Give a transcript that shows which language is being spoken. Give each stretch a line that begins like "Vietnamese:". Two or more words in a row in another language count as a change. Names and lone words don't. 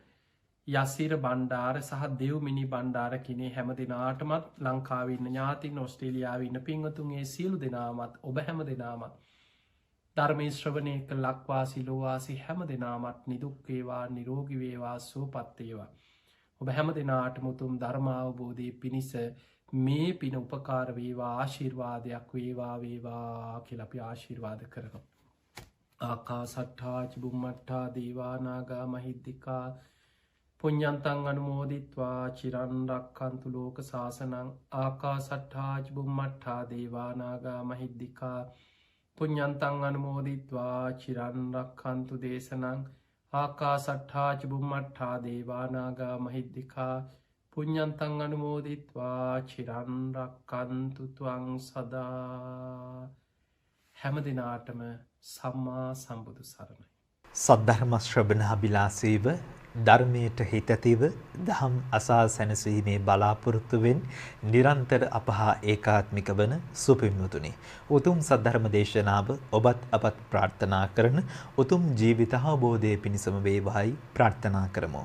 Sinhala: යසිර බණ්ඩාර සහ දෙව්මිනි බණ්ඩාර කිනේ හැම දෙනාටමත් ලංකාවන්න ඥාතින් ඔස්ට්‍රේලියාවන්න පිංවතුන්ගේ සියලු දෙනාමත් ඔබ හැම දෙනාමත් ධර්මය ශ්‍රවණය කළ ලක්වාසි ලෝවාසි හැම දෙනාමත් නිදුක්වේවා නිරෝගිවේවා සුවපත්තේවා. ඔබ හැම දෙනාටම උතුම් ධර්මාවබෝධය පිණිස මේ පින උපකාර වේවා ආශිර්වාදයක් වේවා වේවා කියලා අපි ආශිර්වාද කරනවා.
Pali: ආකා සට්ඨා චුම්මට්ඨා දේවානාගා මහිද්దికා පුඤ්ඤන්තං අනුමෝදිත්වා චිරන් රක්ඛන්තු ලෝක සාසනං. ආකා සට්ඨා චුම්මට්ඨා දේවානාගා මහිද්దికා පුඤ්ඤන්තං අනුමෝදිත්වා චිරන් රක්ඛන්තු දේශනං. ආකා සට්ඨා චුම්මට්ඨා දේවානාගා මහිද්దికා පුඤ්ඤන්තං අනුමෝදිත්වා චිරන් රක්ඛන්තු ත්වං සදා.
Sinhala: හැම දිනාටම සම්මා සම්බුදු සරණයි. සද්ධර්ම ශ්‍රවණ අභිලාෂීව ධර්මයට හිත ඇතිව දහම් අසා සැනසීමේ බලාපොරොත්තුවෙන් නිරන්තර අපහා ඒකාත්මික වන සුපින්වතුනි, උතුම් සද්ධර්ම දේශනාව ඔබත් අපත් ප්‍රාර්ථනා කරන උතුම් ජීවිත අවබෝධය පිණිසම වේවායි ප්‍රාර්ථනා කරමු.